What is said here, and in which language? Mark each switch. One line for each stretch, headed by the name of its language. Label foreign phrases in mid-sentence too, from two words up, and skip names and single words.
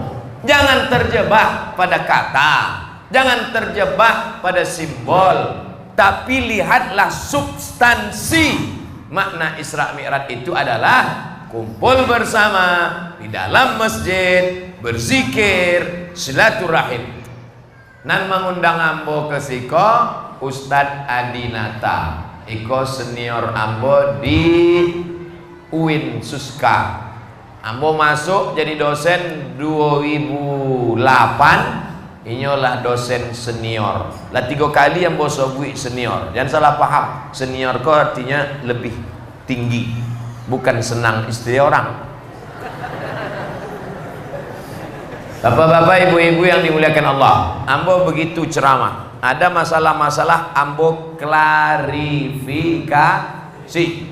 Indonesian: Jangan terjebak pada kata, jangan terjebak pada simbol, tapi lihatlah substansi. Makna Isra Mi'raj itu adalah kumpul bersama di dalam masjid, berzikir, silaturahim.
Minangkabau: Nan mengundang ambo ke siko Ustadz Adinata, iko senior ambo di UIN Suska. Ambo masuk jadi dosen 2008. Inyolah dosen senior. Lah 3 kali ambo sobui senior.
Indonesian: Jangan salah paham. Senior ko artinya lebih tinggi, bukan senang istri orang. Bapak-bapak, ibu-ibu yang dimuliakan Allah, ambo begitu ceramah. Ada masalah-masalah ambo klarifikasi.